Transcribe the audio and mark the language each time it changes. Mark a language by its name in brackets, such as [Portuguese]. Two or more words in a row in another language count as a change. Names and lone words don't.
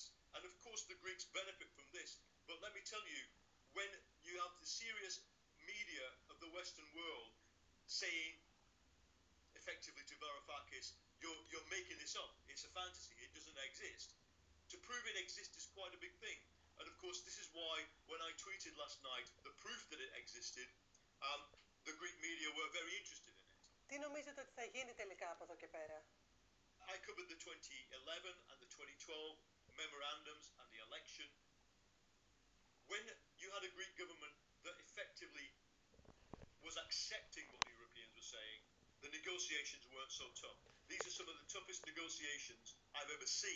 [English] And of course the Greeks benefit from this, but let me tell you, when you have the serious media of the Western world saying effectively to Varoufakis, you're making this up, it's a fantasy, it doesn't exist. To prove it exists is quite a big thing. And of course this is why when I tweeted last night the proof that it existed, the Greek media were very interested in it. [Greek] Τι νομίζετε ότι θα γίνει τελικά από εδώ και πέρα? [English] I covered the 2011 and the 2012 memorandums and the election. When you had a Greek government that effectively was accepting what the Europeans were saying, the negotiations weren't so tough. These are some of the toughest negotiations I've ever seen.